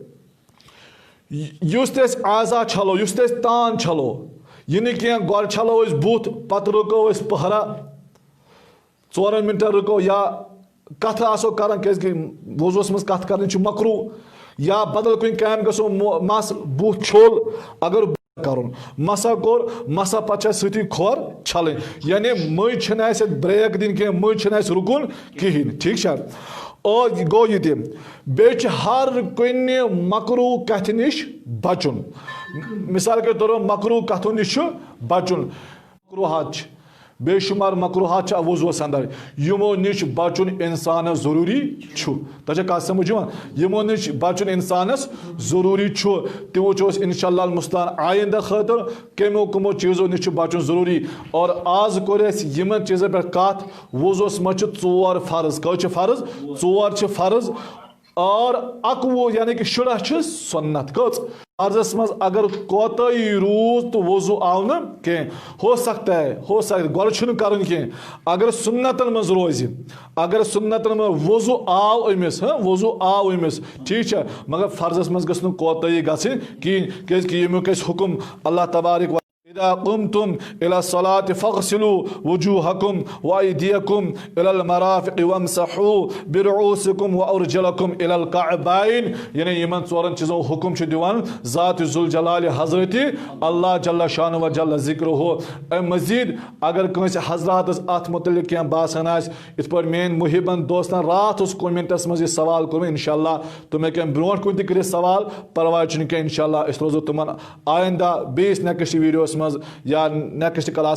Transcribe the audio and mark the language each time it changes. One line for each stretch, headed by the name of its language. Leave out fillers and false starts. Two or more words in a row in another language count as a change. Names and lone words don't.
Kashmiri: یُس تہِ أسۍ اعضا چھلو یُس تہِ أسۍ تان چھلو یہِ نہٕ کینٛہہ گۄڈٕ چھلو أسۍ بُتھ پتہٕ رُکو أسۍ پٔہرا 4 مِنٹن رُکو یا کتھٕ آسو کران کیازِ وضوٗوس منٛز کتھ کرٕنۍ چھُ مکروٗ یا بدل کُنہِ کامہِ گژھو مس بُتھ چھوٚل اگر کرُن مسا کوٚر مسا پتہٕ چھِ اَسہِ سۭتی کھۄر چھلٕنۍ یعنی مٔنٛزۍ چھِنہٕ اَسہِ بریک دِنۍ کینٛہہ مٔنٛزۍ چھِنہٕ اَسہِ رُکُن کہیٖنۍ ٹھیٖک چھا اور گوٚو یہِ تہِ بیٚیہِ چھِ ہر کُنہِ مکروٗ کتھِ نِش بچُن
Urdu: مثال کے طور پر
Kashmiri: مکروٗ کتھو نِش چھُ بچُن مکروٗہات چھِ بے شُمار مکروٗہات چھِ وضوٗوس انٛدر یِمو نِش بچُن انسانس ضروٗری چھُ تۄہہِ چھا کتھ سمجھ یِوان یِمو نِش بچُن انسانس ضروٗری چھُ تہِ وٕچھو أسۍ
Arabic: انشاء اللہ المستعان
Kashmiri: آیندہ خٲطرٕ کمو چیٖزو نِش چھُ بچُن ضروٗری اور آز کوٚر اَسہِ یِمن چیٖزن پٮ۪ٹھ کتھ وضوٗوس منٛز چھِ 4 فرض کٔژ چھِ فرض 4 چھِ فرض اور 21 یعنی کہ 60 چھِ سنت کٔژ فرضس منٛز اگر کوتاہی روٗز تہٕ وضوٗ آو نہٕ کینٛہہ
Urdu: ہو سکتا ہے
Kashmiri: گۄڈٕ چھُنہٕ کرُن کینٛہہ اگر سنتن منٛز روزِ اگر سنتن منٛز وضوٗ آو أمِس وضوٗ آو أمِس ٹھیٖک چھا مگر فرضس منٛز گٔژھ نہٕ کوتاہی گژھٕنۍ کِہیٖنۍ کیازِ کہِ ییٚمیُک اَسہِ حُکم اللہ تبارک
Arabic: إذا قمتم إلى الصلاة فاغسلوا وجوهكم وأيديكم إلى المرافق وامسحوا برؤوسكم وأرجلكم إلى الكعبين
Kashmiri: یعنی یِمن 4 چیٖزو حُکم چھُ دِوان ذات ذوالجلال حضرت اللہ
Arabic: جل شانہ و جل ذکرہ
Kashmiri: امہِ مزیٖد اگر کٲنٛسہِ حضراتس اتھ متعلق کینٛہہ باسان آسہِ یِتھ پٲٹھۍ میٲنۍ محبن دوستن راتھ اوس کومنٹس منٛز یہِ سوال کوٚرمُت
Arabic: انشاء اللہ
Kashmiri: تِم ہیٚکن برونٛٹھ کُن تہِ کٔرِتھ سوال پرواے چھُنہٕ کینٛہہ
Arabic: انشاء اللہ
Kashmiri: أسۍ روزو تِمن آیندہ بیٚیِس نیکسٹ ویٖڈیوس منٛز یا
English: next class